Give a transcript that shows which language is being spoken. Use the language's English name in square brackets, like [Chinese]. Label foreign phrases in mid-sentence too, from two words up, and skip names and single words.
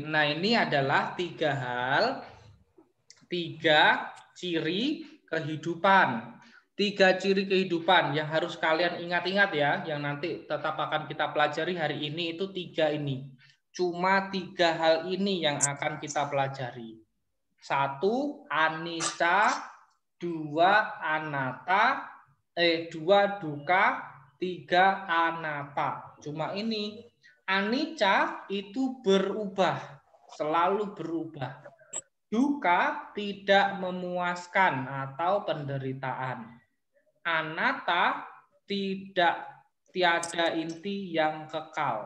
[Indonesian] Nah, ini adalah 3 ciri kehidupan. 3 ciri kehidupan yang harus kalian ingat-ingat ya, yang nanti tetap akan kita pelajari hari ini itu 3 ini. Cuma 3 hal ini yang akan kita pelajari. 1, anicca, 2, anatta, 2, duka, 3, anatta. Cuma ini. Anicca itu berubah, selalu berubah. Duka tidak memuaskan atau penderitaan. Anatta tiada inti yang kekal.